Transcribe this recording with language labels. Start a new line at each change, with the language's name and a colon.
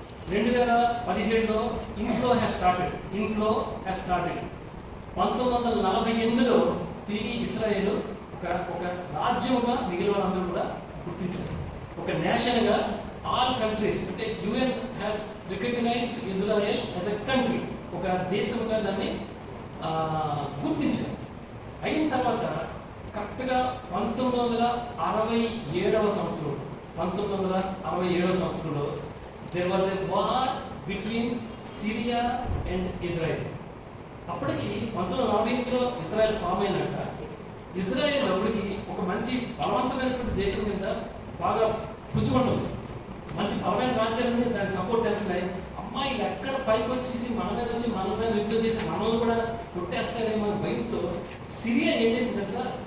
Telugu: 2017లో
English: Inflow has started.
Telugu: 1948లో తిరిగి Israel ఒక రాజ్యంగా మిగిలిన వాళ్ళందరూ కూడా గుర్తించారు. ఒక నేషన్గా ఆల్ కంట్రీస్, అంటే
English: UN has recognised Israel as a country,
Telugu: ఒక దేశంగా దాన్ని గుర్తించారు. అయిన తర్వాత కరెక్ట్గా 1967వ సంవత్సరంలో
English: there was a war between Syria and Israel.
Telugu: అప్పటికి 1948లో ఇజ్రాయెల్ ఫామ్ అయినాక ఇజ్రాయెల్ అప్పటికి ఒక మంచి బలవంతమైనటువంటి దేశం మీద బాగా పుచ్చుకుంటుంది. మంచి బలమైన రాజ్యాలన్నీ దానికి సపోర్ట్ చేస్తున్నాయి. అమ్మాయిలు ఎక్కడ పైకి వచ్చేసి మన మీద యుద్ధం చేసి మనల్ని కూడా కొట్టేస్తారేమో అని భయంతో సిరియా ఏం చేసింది తెలుసా?